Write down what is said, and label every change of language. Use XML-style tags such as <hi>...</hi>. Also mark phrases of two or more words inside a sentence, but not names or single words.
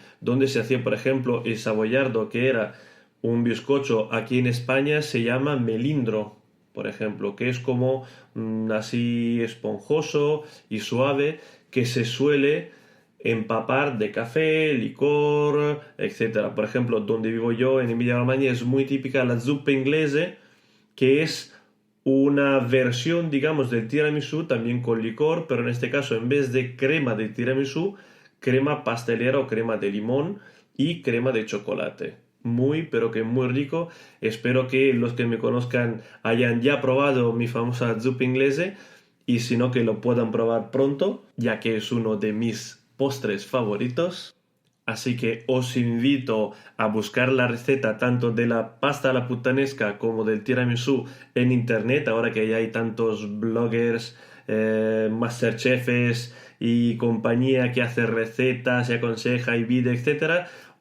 <es>Donde se hacía, por ejemplo, el savoiardo, que era un bizcocho, aquí en España se llama melindro, por ejemplo, que es como así esponjoso y suave, que se suele empapar de café, licor, etcétera. Por ejemplo, donde vivo yo, en Emilia-Romagna, es muy típica la zuppa inglese, que es una versión, digamos, del tiramisú también con licor, pero en este caso en vez de crema de tiramisú, crema pastelera o crema de limón y crema de chocolate. Muy, pero que muy rico. Espero que los que me conozcan hayan ya probado mi famosa zuppa inglese y si no que lo puedan probar pronto, ya que es uno de mis postres favoritos. Así que os invito a buscar la receta tanto de la pasta a la puttanesca como del tiramisú en internet, ahora que ya hay tantos bloggers, masterchefs y compañía que hace recetas y aconseja y vídeo, etcétera.</es>